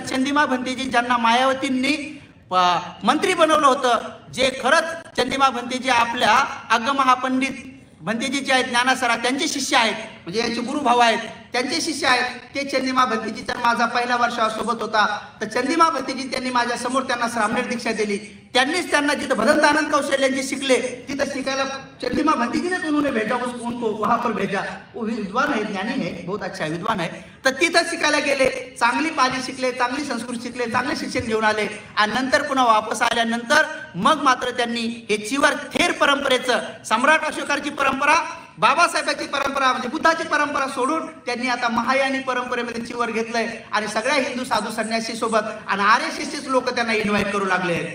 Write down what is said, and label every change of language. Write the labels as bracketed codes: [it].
[mr] चंद्रिमा भंतेजी ज्यांना मायावतींनी मंत्री बनवलं होतं, जे खरंच चंद्रिमा भंतेजी आपल्या अग्गमहापंडित भंतेजी जे आहेत ज्ञानासरा त्यांचे शिष्य आहेत, म्हणजे यांचे गुरुभाव आहेत, त्यांचे शिष्य आहेत. ते चंद्रिमा भंतेजीचा माझा पहिला वर्षासोबत होता. तर चंद्रिमा भंतेजी त्यांनी माझ्या समोर त्यांना श्रामणेर दीक्षा दिली. त्यांनीच त्यांना जिथं भदंत आनंद कौशल्यांचे शिकले तिथं शिकायला चंद्रिमा भंतेजीने [hi] उन्होंने भेजा, उनको वहां पर भेजा. वो विद्वान है, ज्ञानी है, बहुत अच्छा है, विद्वान है. [mr] तर तिथं शिकायला गेले, चांगली पाली शिकले, चांगली संस्कृत शिकले, चांगले शिक्षण घेऊन आले आणि नंतर पुन्हा वापस आल्यानंतर मग मात्र त्यांनी हे चिवर थेर परंपरेचं, सम्राट अशोकाची परंपरा, बाबासाहेबांची परंपरा म्हणजे बुद्धाची परंपरा सोडून त्यांनी आता महायानी परंपरेमध्ये चिवर घेतलंय आणि सगळ्या हिंदू साधू संन्यासी सोबत आणि RSSचेच लोक त्यांना इन्व्हाइट करू लागले.